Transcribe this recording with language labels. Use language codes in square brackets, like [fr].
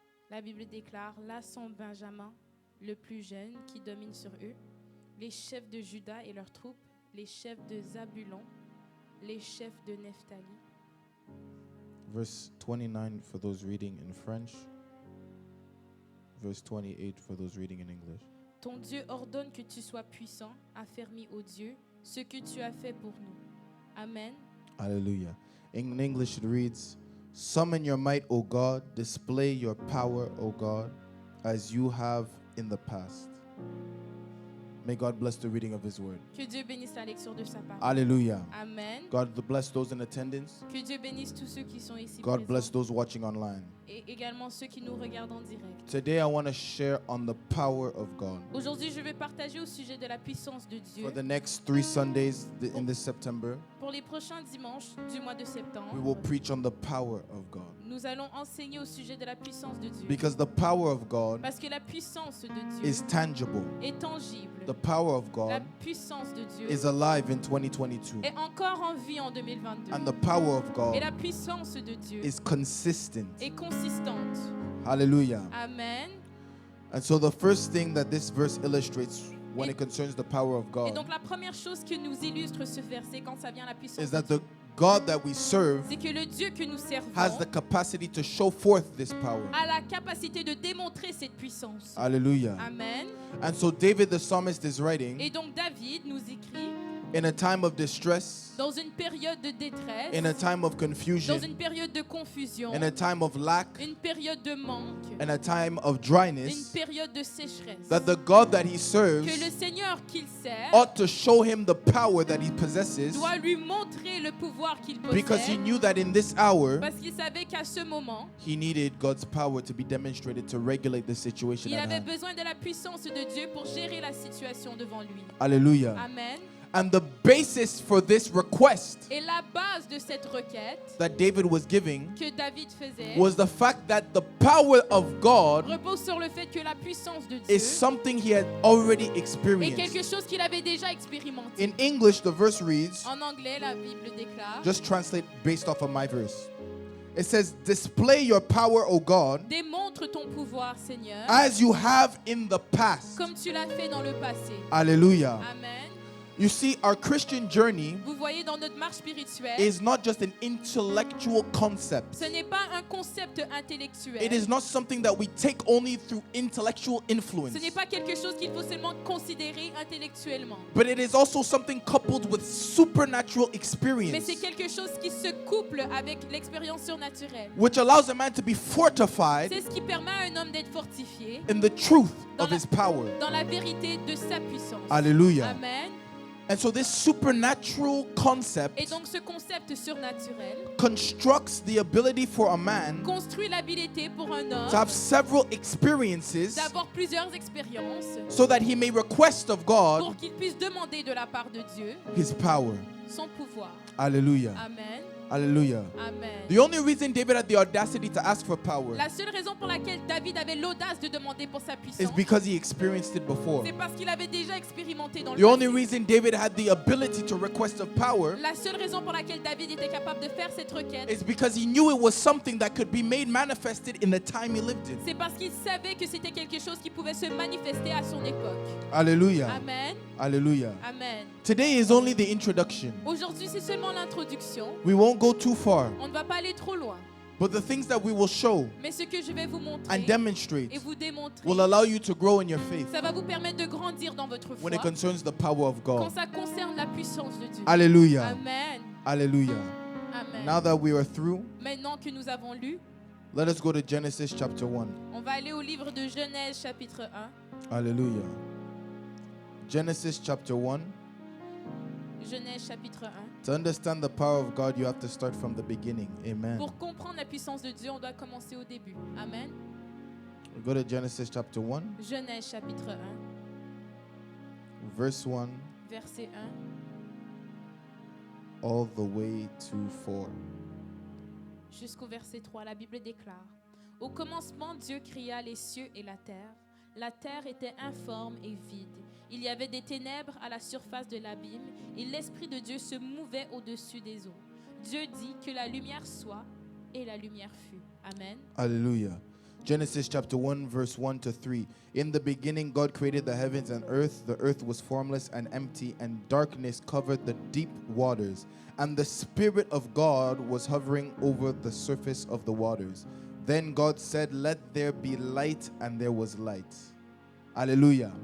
[fr] La Bible déclare: là sont Benjamin, le plus jeune, qui domine sur eux, les chefs de Juda et leurs troupes, les chefs de Zabulon, les chefs de Nephtali. [en] Verse 29 for those reading in French, verse 28 for those reading in English. [fr] Ton Dieu ordonne que tu sois puissant, affermi, ô Dieu, ce que tu as fait pour nous. Amen. Hallelujah. [en] In English it reads, summon your might, O God, display your power, O God, as you have in the past. May God bless the reading of his word. [fr] Que Dieu bénisse la lecture de sa parole. Hallelujah. Amen. [en] God bless those in attendance. [fr] Que Dieu bénisse tous ceux qui sont ici [en] God bless [fr] présents [en] those watching online. [fr] et également ceux qui nous regardent en direct. [en] Today I want to share on the power of God. [fr] Aujourd'hui, je vais partager au sujet de la puissance de Dieu. [en] For the next 3 Sundays in this September, [fr] Pour les prochains dimanches du mois de [en] we [fr] septembre, [en] will preach on the power of God. [fr] nous allons enseigner au sujet de la puissance de Dieu. [en] Because the power of God [fr] Parce que la puissance de Dieu [en] is tangible. [fr] est tangible. [en] The power of [fr] La [en] God [fr] puissance de Dieu [en] is alive in 2022. [fr] est encore en vie en 2022. [en] And the power of [fr] Et [en] God [fr] la puissance de Dieu [en] is consistent. [fr] est consistante. Hallelujah. Amen. [en] And so the first thing that this verse illustrates when it concerns the power of [fr] Et [en] God [fr] donc la première chose que nous illustre ce verset quand ça vient à la puissance [en] is [fr] de [en] that [fr] Dieu, [en] the God that we serve [fr] c'est que le Dieu que nous servons [en] has the capacity to show forth this power. [fr] a la capacité de démontrer cette puissance. Hallelujah. Amen. [en] And so David the psalmist is writing [fr] Et donc David nous écrit [en] in a time of distress, [fr] dans une période de détresse, [en] in a time of [fr] dans [en] confusion, [fr] une période de confusion, [en] in a time of lack, [fr] une période de manque, [en] in a time of [fr] une [en] dryness, [fr] période de sécheresse, [en] that the God that he [fr] que [en] serves [fr] le Seigneur qu'il sert [en] ought to show him the power that he possesses, [fr] doit lui montrer le pouvoir qu'il [en] because he [fr] possède, [en] knew that in this hour [fr] parce qu'il savait qu'à ce moment, [en] he needed God's power to be demonstrated to regulate the situation [fr] il [en] at [fr] avait [en] hand. [fr] besoin de la puissance de Dieu pour gérer la situation devant lui. Hallelujah. Amen. [en] And the basis for this request [fr] Et la base de cette requête [en] that David was giving [fr] que David faisait [en] was the fact that the power of God [fr] repose sur le fait que la puissance de Dieu [en] is something he had already [fr] est [en] experienced. [fr] quelque chose qu'il avait déjà expérimenté. [en] In English, the verse reads, [fr] En anglais, la Bible déclare: [en] just translate based off of my verse. It says, display your power, O God, [fr] démontre ton pouvoir, Seigneur, [en] as you have in the past. [fr] comme tu l'as fait dans le passé. Hallelujah. Amen. [en] You see, our Christian journey [fr] Vous voyez, dans notre marche spirituelle, [en] is not just an intellectual concept. [fr] ce n'est pas un concept intellectuel. [en] It is not something that we take only through intellectual influence. [fr] Ce n'est pas quelque chose qu'il faut seulement considérer intellectuellement. [en] But it is also something coupled with supernatural [fr] Mais [en] experience, [fr] c'est quelque chose qui se couple avec l'expérience surnaturelle. [en] which allows a man to be fortified [fr] C'est ce qui permet à un homme d'être fortifié [en] in the truth [fr] Dans [en] of [fr] la- [en] his power. [fr] dans la vérité de sa puissance. Hallelujah. Amen. [en] And so this supernatural [fr] Et [en] concept [fr] donc ce concept surnaturel [en] constructs the ability for a man [fr] construit l'habilité pour un homme [en] to have several experiences [fr] d'avoir plusieurs expériences [en] so that he may request of God [fr] pour qu'il puisse demander de la part de Dieu [en] his power. [fr] son pouvoir. Hallelujah. Amen. Hallelujah. Amen. [en] The only reason David had the audacity to ask for power [fr] La seule raison pour laquelle David avait l'audace de demander pour sa [en] is [fr] puissance, [en] because he experienced it before. [fr] c'est parce qu'il avait déjà expérimenté dans le [en] The only [fr] passé. [en] reason David had the ability to request of power [fr] La seule raison pour laquelle David était capable de faire cette requête, [en] is because he knew it was something that could be made manifested in the time he lived in. [fr] c'est parce qu'il savait que c'était quelque chose qui pouvait se manifester à son époque. Hallelujah. Amen. Hallelujah. Amen. [en] Today is only the introduction. [fr] Aujourd'hui, c'est seulement l'introduction. [en] We won't go too far, [fr] On ne va pas aller trop loin. [en] but the things that we will show [fr] Mais ce que je vais vous montrer [en] and [fr] et [en] demonstrate [fr] vous démontrer, [en] will allow you to grow in your faith [fr] ça va vous permettre de grandir dans votre foi [en] when it concerns the power of [fr] quand [en] God. [fr] ça concerne la puissance de Dieu. Hallelujah. Amen. Hallelujah. Amen. [en] Now that we are through, [fr] Maintenant que nous avons lu, [en] let us go to Genesis chapter 1. [fr] on va aller au livre de Genèse chapitre 1. [en] Hallelujah. Genesis chapter 1. [fr] Genèse chapitre 1. [en] To understand the power of God, you have to start from the beginning. Amen. [fr] Pour comprendre la puissance de Dieu, on doit commencer au début. Amen. [en] We go to Genesis chapter 1, [fr] Genèse chapitre 1, [en] verse 1, [fr] verset 1 [en] all the way to 4. [fr] jusqu'au verset 3. La Bible déclare: Au commencement, Dieu créa les cieux et la terre. La terre était informe et vide. Il y avait des ténèbres à la surface de l'abîme et l'Esprit de Dieu se mouvait au-dessus des eaux. Dieu dit que la lumière soit et la lumière fut. Amen. [en] Hallelujah. Genesis chapter 1, verse 1 to 3. In the beginning, God created the heavens and earth. The earth was formless and empty, and darkness covered the deep waters. And the Spirit of God was hovering over the surface of the waters. Then God said, let there be light, and there was light. Hallelujah.